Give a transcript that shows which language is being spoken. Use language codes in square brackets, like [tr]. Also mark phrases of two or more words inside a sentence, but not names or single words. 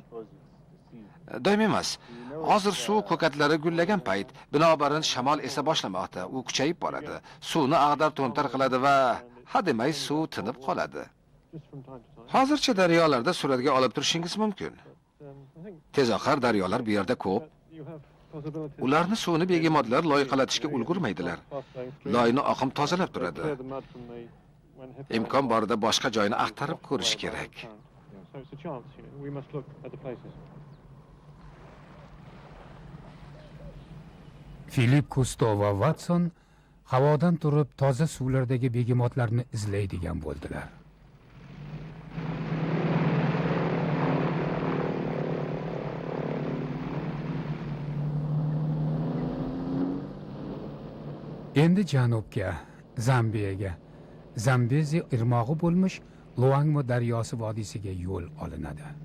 [uz] Doim emas. Hozir suv ko'katlari gullagan payt, binobarin shamol esa boshlamoqda, u kuchayib boradi. Suvni ag'dar-to'ntar qiladi va hademay suv tinib qoladi. Hozircha daryolarda suratga olib turishingiz mumkin. [en] I think [uz] Tezoqar daryolar bu yerda ko'p. [en] you have possibilities. [uz] Ularni suvni begemotlar loyqalatishga ulgurmaydilar. Loyni oqim tozalab turadi. [en] Clear the mud from the when hit. [uz] Imkon borida boshqa joyni axtarib ko'rish kerak. [en] Yeah, so it's a chance, you know. We must look at the places. [uz] Filip Kusto va Watson havodan turib toza suvlardagi begemotlarni izlaydigan bo'ldilar. Endi janubga, Zambiyaga, Zambezi irmog'i bo'lmish Luangmo daryosi vodiysiga yo'l olinadi.